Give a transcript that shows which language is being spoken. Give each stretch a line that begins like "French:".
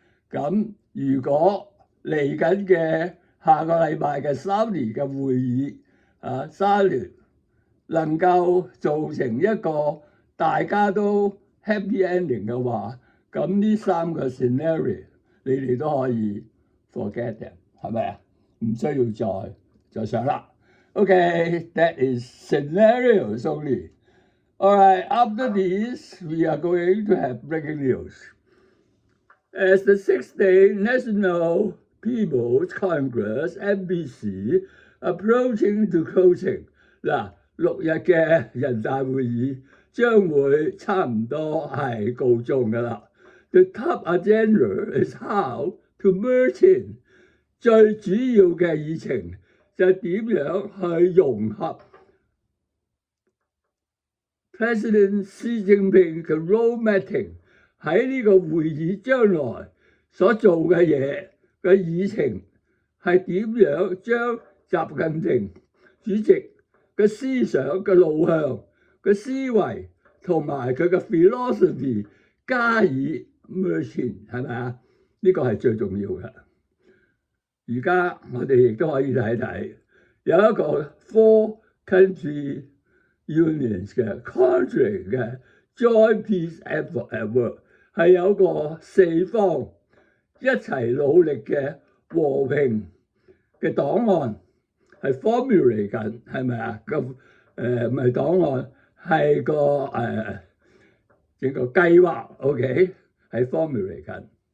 Cantonese: 咁如果嚟緊嘅下個禮拜嘅Saudi嘅會議沙聯能夠造成一個大家都 happy ending 嘅話，咁呢3個 scenario 你哋都可以 forget them， 係咪啊？唔需要再想啦。
English: Okay, that is scenarios only. Alright, after this, we are going to have breaking news. As the 6-day National People's Congress (NPC) approaching to closing，
Cantonese: 嗱，6日嘅人大會議將會差唔多係告終㗎啦。
English: The top agenda is how to merge in，
Cantonese: 最主要嘅議程就係點樣去融合 President Xi Jinping 嘅 road mapping 喺呢個會議將來所做嘅嘢嘅議程係點樣將習近平主席嘅思想嘅路向嘅思維同埋佢嘅 philosophy 加以 merge， 係咪啊？呢個係最重要嘅。而家我哋亦都可以睇睇有一個 4 country unions 嘅 country 嘅
English: joint peace effort at work
Cantonese: 係有個四方一齊努力嘅和平嘅檔案係 formulate 緊，係咪啊？咁唔係檔案，係個整個計劃 ，OK 係 formulate 緊。